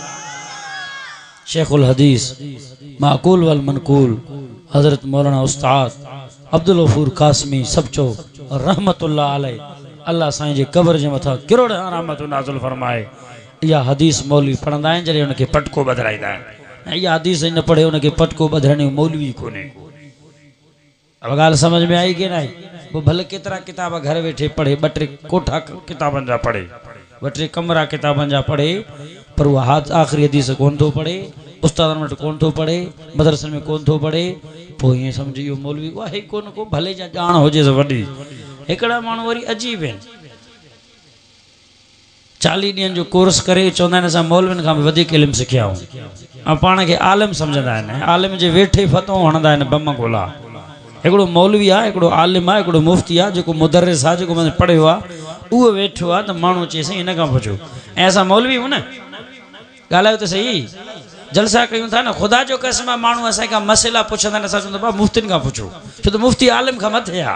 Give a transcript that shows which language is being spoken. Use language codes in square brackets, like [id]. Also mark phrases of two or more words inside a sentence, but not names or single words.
[ar] شيخ الحديث المعقول والمنقول [sd] हज़रत मौलाना उस्ताद अब्दुल गफूर कासमी सब चो [ar] رحمة الله عليه. [sd] अल्लाह साईं जे कब्र जे मथां किरोड़ रहमत नाज़िल फरमाए। इहा हदीस मौलवी पढ़ंदा आहिनि जॾहिं हुनखे पटको ॿधाईंदा आहिनि। ऐं इहा हदीस न पढ़े हुनखे पटको ॿधण जो मौलवी कोन्हे। अब ॻाल्हि समझ में आई कि न आई? पोइ भले केतिरा किताब घर वेठे पढ़े, ॿ टे कोठा किताबनि जा पढ़े, ॿ टे कमरा किताबनि जा पढ़े, पर उहा आख़िरी हदीस कोन थो पढ़े, उस्तादनि वटि कोन थो पढ़े, मदरसनि में कोन थो पढ़े। पोइ ईअं सम्झ इहो मौलवी उहा ई कोन को भले जा ॼाण हुजेसि वॾी। हिकिड़ा माण्हू वरी अजीब आहिनि, 40 ॾींहंनि जो कोर्स करे चवंदा आहिनि असां मौलवियुनि खां बि वधीक इल्मु सिखिया आहियूं ऐं पाण खे आलिम सम्झंदा आहिनि। आलिम जे वेठे फतवो हणंदा आहिनि बम गोला। हिकिड़ो मौलवी आहे, हिकिड़ो आलिम आहे, हिकिड़ो मुफ़्ती आहे, जेको मुदर्रिस आहे, जेको मैंने पढ़ियो आहे, उहो वेठो आहे त माण्हू चए साईं हिन खां पुछो। ऐं असां मौलवी आहियूं न, ॻाल्हायो त सही, जलसा कयूं था न, ख़ुदा जो कसम आहे माण्हू असांखां मसइला पुछंदा आहिनि, असां चवंदा भाउ मुफ़्तियुनि खां पुछो, छो त मुफ़्ती आलिम खां मथे आहे।